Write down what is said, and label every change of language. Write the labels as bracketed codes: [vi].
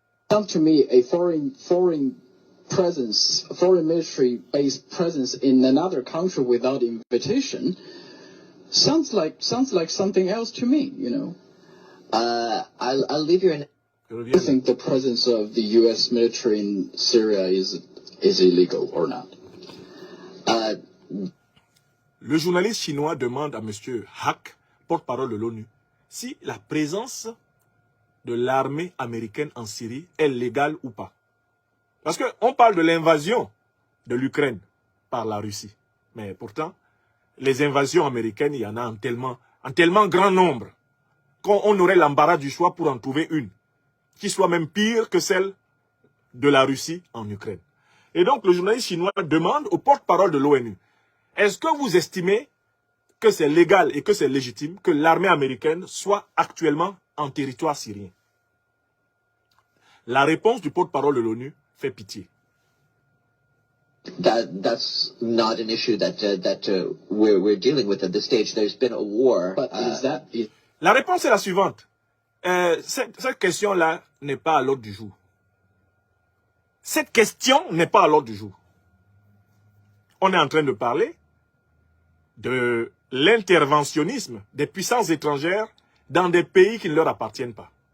[en] Sounds to me a foreign presence, foreign military-based presence in another country without invitation sounds like something else to me, you know. I'll leave you in. I think the presence of the U.S. military in Syria is illegal or not. [fr] Le journaliste chinois demande à M. Haq, porte-parole de l'ONU, si la présence de l'armée américaine en Syrie est légale ou pas. Parce qu'on parle de l'invasion de l'Ukraine par la Russie. Mais pourtant, les invasions américaines, il y en a en tellement grand nombre qu'on aurait l'embarras du choix pour en trouver une qui soit même pire que celle de la Russie en Ukraine. Et donc, le journaliste chinois demande au porte-parole de l'ONU, est-ce que vous estimez que c'est légal et que c'est légitime que l'armée américaine soit actuellement en territoire syrien? La réponse du porte-parole de l'ONU fait pitié. [en] That's not an issue that we're dealing with at this stage. There's been a war. But [fr] La réponse est la suivante. Cette question-là n'est pas à l'ordre du jour. Cette question n'est pas à l'ordre du jour. On est en train de parler de l'interventionnisme des puissances étrangères dans des pays qui ne leur appartiennent pas.